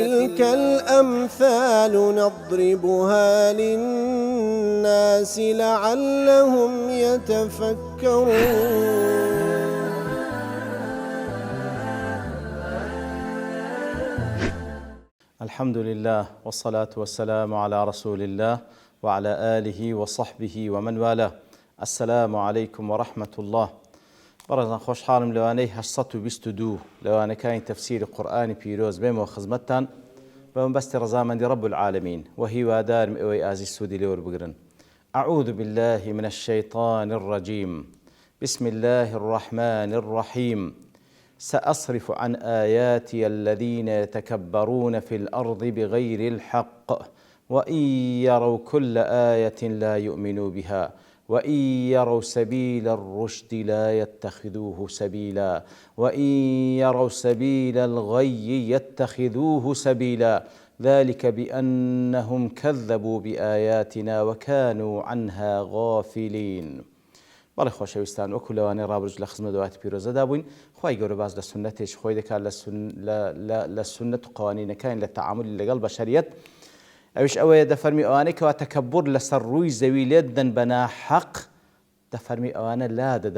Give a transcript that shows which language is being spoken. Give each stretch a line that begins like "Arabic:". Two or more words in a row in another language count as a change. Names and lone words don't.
Arabic: وتلك الأمثال نضربها للناس لعلهم يتفكرون. الحمد لله والصلاة والسلام على رسول الله وعلى آله وصحبه ومن والاه. السلام عليكم ورحمة الله.
Central Kurdish: بەڕێزان خۆشحاڵم لەوانەی 822 لەوانەکانی تەفسیری قورئانی پیرۆز بێمەوە خزمەتتان بە مەبەستی ڕەزامەندی
Arabic: رب العالمین
Central Kurdish: و هیوادارم ئێوەی ئازیز سوودی لێوەربگرن.
Arabic: أعوذ بالله من الشيطان الرجيم. بسم الله الرحمن الرحيم. سأصرف عن آياتي الذين يتكبرون في الأرض بغير الحق وإن يروا كل آية لا يؤمنوا بها وإن يروا سبيل الرشد لا يتخذوه سبيلا وإن يروا سبيل الغي يتخذوه سبيلا ذلك بأنهم كذبوا بآياتنا وكانوا عنها غافلين.
Central Kurdish: بەڵێ خۆشەویستان وەکو لەوانەی ڕابرج لە خزمەت دوایەتی پیرۆزەدا بووین، خوای گەورە باز لە سونەتێکی خۆی دەکات لە سونەت و قوانینەکانی لە تەعاملی لەگەڵ بەشەریەت. ئەویش ئەوەیە دەفەرمی ئەوانەی کەوا تەکەببوڕ لەسەر ڕووی زەوی لێ دەن بە ناحەق، دەفەرمی ئەوانە لا دەدەم